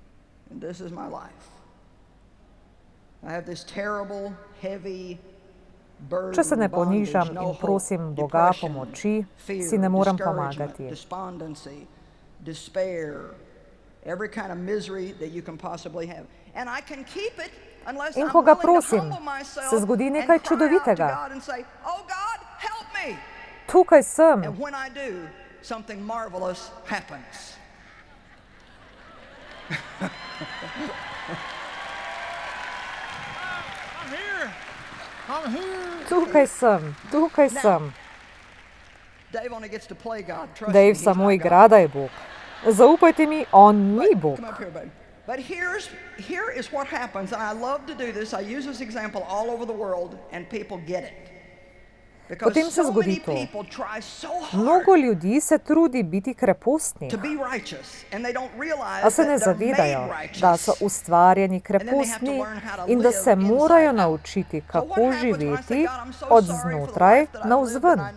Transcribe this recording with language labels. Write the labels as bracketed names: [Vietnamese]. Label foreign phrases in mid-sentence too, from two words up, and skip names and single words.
[Slovenian] Če se ne ponižam in prosim Boga pomoči, si ne morem pomagati. In ko ga prosim, se zgodi nekaj čudovitega. Tukaj sem. [English] Something marvelous happens. [Slovenian] Tukaj sem. Dave samo igra, da je Bog. Zaupajte mi, on ni Bog. [English] But here is what happens, and I love to do this. I use this example all over the world, and people get it. [Slovenian] Potem se zgodi to. Mnogo ljudi se trudi biti krepostni, a se ne zavedajo, da so ustvarjeni krepostni in da se morajo naučiti, kako živeti od znotraj navzven.